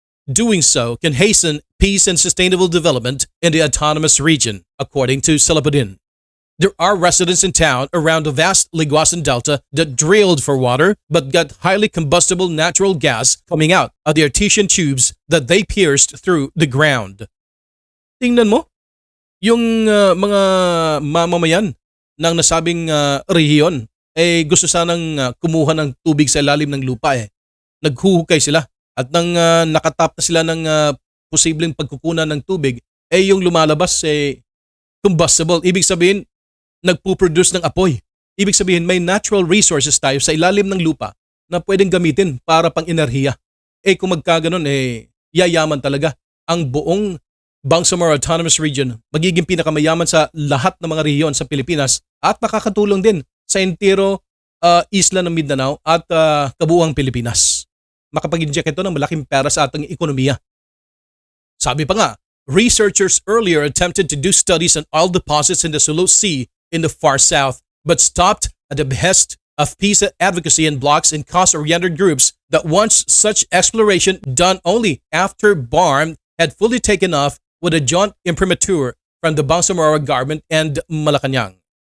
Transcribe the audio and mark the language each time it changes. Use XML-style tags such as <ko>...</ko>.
<en>Doing so can hasten peace and sustainable development in the autonomous region, according to Salabudin. There are residents in town around the vast Liguasan Delta that drilled for water but got highly combustible natural gas coming out of the artesian tubes that they pierced through the ground.</en> <tl>Tingnan mo, yung mga mamamayan ng nasabing rehiyon gusto sanang kumuha ng tubig sa ilalim ng lupa Naghuhukay sila at nang nakatap na sila ng posibleng pagkukunan ng tubig yung lumalabas combustible. Ibig sabihin, nagpo-produce ng apoy. Ibig sabihin, may natural resources tayo sa ilalim ng lupa na pwedeng gamitin para pang enerhiya. Kung magkaganon, yayaman talaga ang buong Bangsamoro Autonomous Region. Magiging pinakamayaman sa lahat ng mga rehiyon sa Pilipinas at nakakatulong din sa entero isla ng Mindanao at kabuuang Pilipinas. Makapag-inject ito ng malaking pera sa ating ekonomiya. Sabi pa nga,</tl> <en>researchers earlier attempted to do studies on oil deposits in the Sulu Sea in the far south, but stopped at the behest of peace advocacy and blocs and cost-oriented groups that wants such exploration done only after BARM had fully taken off with a joint imprimatur from the Bangsamoro government and Malacanang.</en>